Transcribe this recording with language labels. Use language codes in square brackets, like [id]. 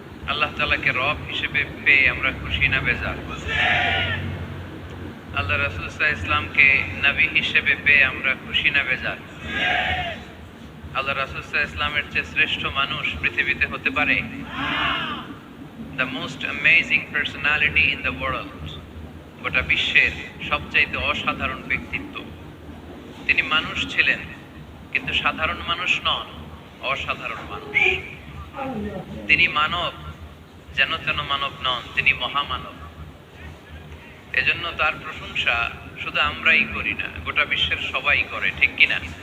[bn] আল্লাহ তাআলাকে রব হিসেবে পেয়ে আমরা খুশি না বেজার? আল্লাহ রাসূল সাল্লাল্লাহু আলাইহি ওয়াসাল্লামকে নবী হিসেবে পেয়ে আমরা খুশি না বেজার? আল্লাহ রাসূল সাল্লাল্লাহু আলাইহি ওয়াসাল্লামের চেয়ে শ্রেষ্ঠ মানুষ পৃথিবীতে হতে পারে? [en] The most amazing personality in the world, [bn] গোটা বিশ্বের সবচাইতে অসাধারণ ব্যক্তিত্ব। তিনি মানুষ ছিলেন, কিন্তু সাধারণ মানুষ নন, অসাধারণ মানুষ। তিনি মানব, যেন তেন মানব নন, তিনি মহামানব। এজন্য তার প্রশংসা শুধু আমরাই করি না, গোটা বিশ্বের সবাই করে, ঠিক কিনা?